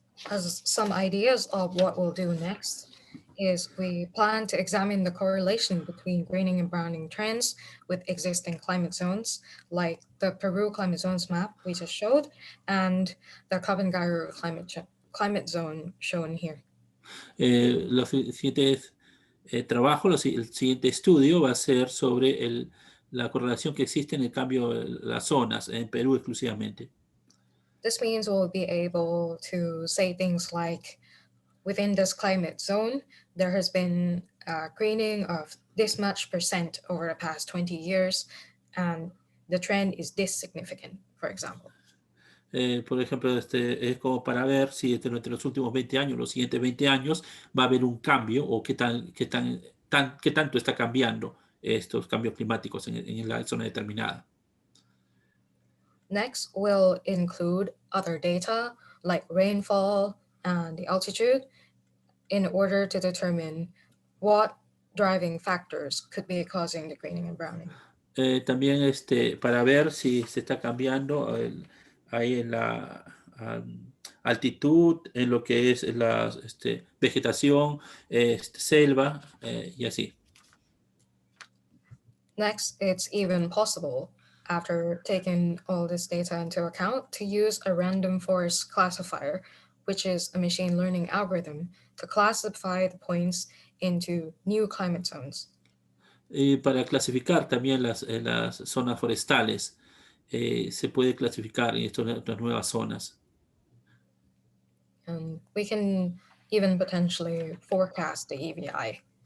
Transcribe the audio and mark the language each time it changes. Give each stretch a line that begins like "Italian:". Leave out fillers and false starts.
English: As some ideas of what we'll do next is we plan to examine the correlation between greening and browning trends with existing climate zones, like the Peru climate zones map we just showed, and the Kabangaru climate zone shown here.
Spanish: Los siguientes trabajos, el siguiente estudio va a ser sobre la correlación que existe en el cambio de las zonas, en Perú exclusivamente.
English: This means we'll be able to say things like, within this climate zone, there has been a greening of this much percent over the past 20 years, and the trend is this significant, for example.
Spanish: Por ejemplo, es como para ver si entre los últimos 20 años, los siguientes 20 años, va a haber un cambio o qué tanto está cambiando estos cambios climáticos en la zona determinada.
English: Next, we'll include other data like rainfall and the altitude in order to determine what driving factors could be causing the greening and browning.
Spanish: También para ver si se está cambiando ahí en la altitud, en lo que es la vegetación, selva y así.
English: Next, it's even possible, after taking all this data into account, to use a random forest classifier, which is a machine learning algorithm, to classify the points into new climate zones.
Spanish: Y para clasificar también las zonas forestales, se puede clasificar en estas nuevas zonas.
English: And we can even potentially forecast the EVI.